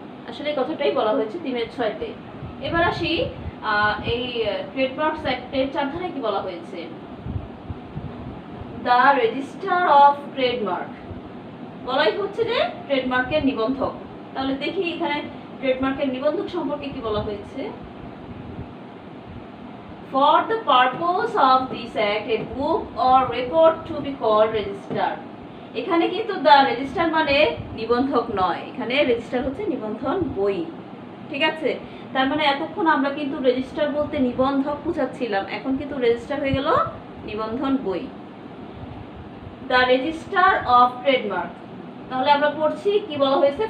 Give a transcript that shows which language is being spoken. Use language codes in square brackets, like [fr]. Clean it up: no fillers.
[bn] আসলে এই কথাটাই বলা হয়েছে 3-6-তে। এবার আসি এই ট্রেডমার্কস অ্যাক্টের 4 ধারায় কি বলা হয়েছে। দ্য রেজিস্ট্রার অফ ট্রেডমার্ক বলাই হচ্ছে যে ট্রেডমার্কের নিবন্ধক। তাহলে দেখি এখানে ট্রেডমার্কের নিবন্ধক সম্পর্কে কি বলা হয়েছে। [en] For the purpose of this act, a book or record to be called register. [bn] এখানে কিন্তু দ্য রেজিস্টার মানে নিবন্ধক নয়, এখানে রেজিস্টার হচ্ছে নিবন্ধন বই। ঠিক আছে, তার মানে এতক্ষণ আমরা কিন্তু রেজিস্টার বলতে নিবন্ধক বুঝাচ্ছিলাম, এখন কিন্তু রেজিস্টার হয়ে গেল নিবন্ধন বই। দ্য রেজিস্টার অফ ট্রেডমার্ক, তাহলে আমরা পড়ছি কি বলা হয়েছে।